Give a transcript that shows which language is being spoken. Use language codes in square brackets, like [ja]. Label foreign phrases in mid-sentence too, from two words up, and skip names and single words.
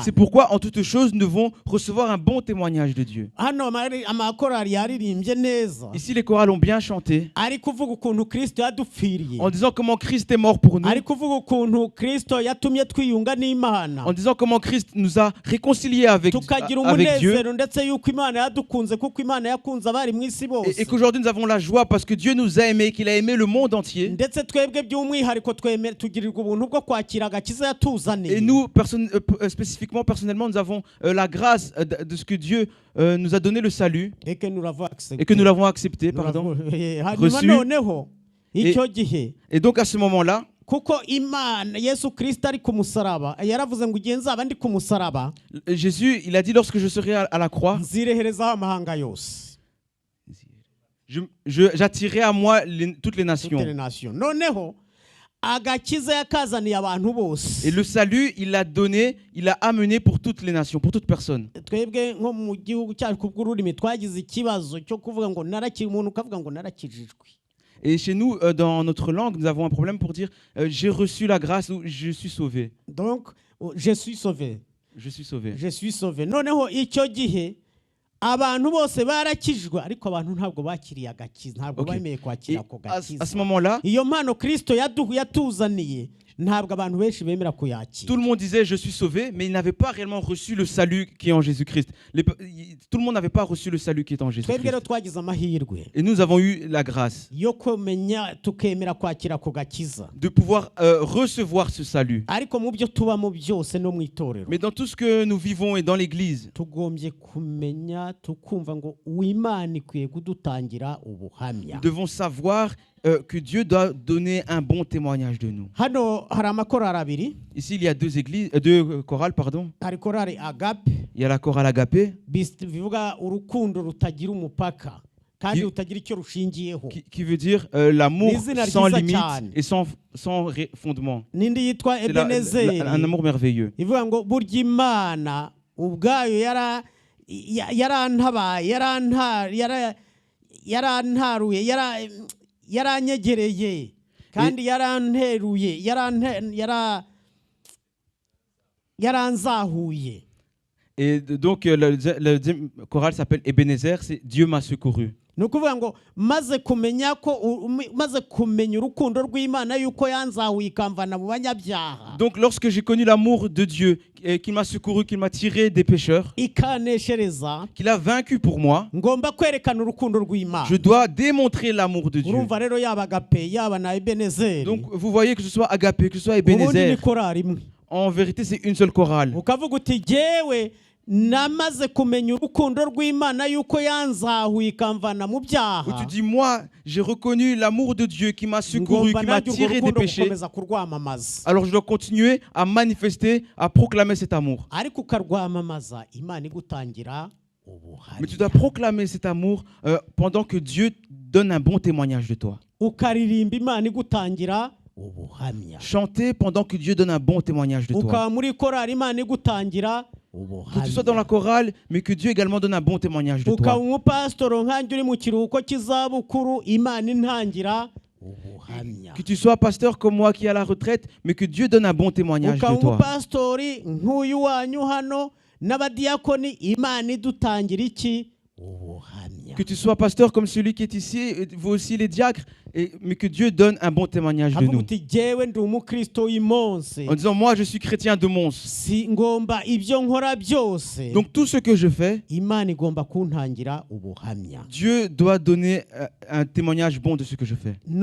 [fr] C'est pourquoi en toutes choses nous devons recevoir un bon témoignage de Dieu. [rw] Hano amakorali yaririmbye neza. [fr] Ici les chorales ont bien chanté [rw] Ari kuvuga ukuntu Kristo yadupfiriye. [fr] en disant comment Christ est mort pour nous. [rw] Ari kuvuga ukuntu Kristo yatumye twiyunga n'Imana. [fr] En disant comment Christ nous a réconciliés avec Dieu. [rw] Tukagira umunezero ndetse yuko Imana yadukunze kuko Imana yakunze abari mu isi bose. [fr] Et qu'aujourd'hui nous avons la joie parce que Dieu nous a aimés, qu'il a aimé le monde entier. [rw] Ndetse twebwe by'umwihariko tugirirwa ubuntu bwo kwakira agakiza yatuzaniye. [fr] Et nous, spécifiquement, personnellement, nous avons la grâce de ce que Dieu nous a donné le salut et que nous l'avons accepté, pardon, [rw] Hanyuma [fr] reçu. [rw] noneho icyo gihe [fr] Et donc à ce moment-là, [rw] kuko imana yesu kirisito ari ku musaraba yaravuze ngo igihe nzaba ndi ku musaraba [fr] Jésus, il a dit lorsque je serai à la croix, [rw] nzireherezaho amahanga yose [fr] j'attirerai à moi toutes les nations. toutes les nations. [rw] Noneho agakiza yakazaniye abantu bose. [fr] Et le salut, il l'a donné, il l'a amené pour toutes les nations, pour toute personne. [rw] Twebwe nko mu gihugu cyacu kubw'ururimi twagize ikibazo cyo kuvuga ngo umuntu ukavuga ngo narakijijwe. [fr] Et chez nous, dans notre langue, nous avons un problème pour dire j'ai reçu la grâce ou je suis sauvé. Donc, je suis sauvé. Je suis sauvé. Je suis sauvé. [rw] Noneho icyo gihe abantu bose barakijwe ariko abantu ntabwo bakiriye agakiza ntabwo bemeye kwakira ko gakiza. [fr] À ce moment-là, [rw] iyo mpano Kristo yatuzaniye ntabwo abantu benshi bemera kuyakira. [fr] Tout le monde disait je suis sauvé, mais ils n'avaient pas réellement reçu le salut qui est en Jésus-Christ. Tout le monde n'avait pas reçu le salut qui est en Jésus-Christ. [rw] Twebwe rero twagize amahirwe [fr] Et nous avons eu la grâce [rw] yo kumenya tukemera kwakira ko gakiza. [fr] de pouvoir recevoir ce salut. [rw] Ariko mu byo tubamo byose no mu itorero. [fr] Mais dans tout ce que nous vivons et dans l'église, [rw] tugombye kumenya tukumva ngo Imana ikwiye kudutangira ubuhamya. [fr] nous devons savoir que Dieu doit donner un bon témoignage de nous. [rw] Hano hari amakorali abiri. [fr] Ici, il y a deux chorales, pardon. [rw] Hari korali Agape. [fr] Il y a la chorale Agapé [rw] bivuga urukundo rutagira umupaka kandi rutagira icyo rushingiyeho. [fr] qui veut dire l'amour sans limite [rw] cyane. [fr] et sans fondement. [rw] Nindi yitwa Ebenezeri. [fr] Un amour merveilleux. [rw] Ivuga ngo burya Imana ubwayo yarantabaye yarantaruye yaranyegereye kandi yaranteruye yaranzahuye. [fr] Et donc le deuxième chorale s'appelle Ebenezer, c'est Dieu m'a secouru. [rw] Ni ukuvuga ngo maze kumenya urukundo rw'Imana yuko yanzahuye ikamvana mu banyabyaha. [fr] Donc lorsque j'ai connu l'amour de Dieu qui m'a secouru, qui m'a tiré des pécheurs, [rw] ikaneshereza, [fr] qu'il a vaincu pour moi, [rw] ngomba kwerekana urukundo rw'Imana. [fr] je dois démontrer l'amour de Dieu. [rw] Urumva rero yaba Agape yaba na Ebenezeri. [fr] Donc vous voyez que ce soit Agapé, que ce soit Ebenezer, en vérité c'est une seule chorale. [rw] Ukavuga uti jewe namaze kumenya urukundo rw'Imana yuko yanzahuye ikamvana mu byaha. [fr] Où tu dis moi j'ai reconnu l'amour de Dieu qui m'a secouru, qui m'a tiré des péchés. Alors je dois continuer à manifester, à proclamer cet amour. [rw] Ariko ukarwamamaza Imana igutangira. [fr] Mais tu dois proclamer cet amour pendant que Dieu donne un bon témoignage de toi. [rw] Ukaririmba Imana igutangira ubuhamya. [fr] Chanter pendant que Dieu donne un bon témoignage de toi. [rw] Ukaba muri korali Imana igutangira [fr] que tu sois dans la chorale, mais que Dieu également donne un bon témoignage de toi. [rw] Ukaba umupasitoro nkanjye uri mu kiruhuko cy'izabukuru Imana intangira ubuhamya. [fr] Que tu sois pasteur comme moi qui est à la retraite, mais que Dieu donne un bon témoignage de toi. [rw] Ukaba umupastori nk'uyu wanyu hano n'abadiyakoni Imana idutangira iki ubuhamya. [fr] Que tu sois pasteur comme celui qui est ici, vous aussi les diacres, mais que Dieu donne un bon témoignage de nous. En disant, moi je suis chrétien de Mons. Donc tout ce que je fais, Dieu doit donner un témoignage bon de ce que je fais.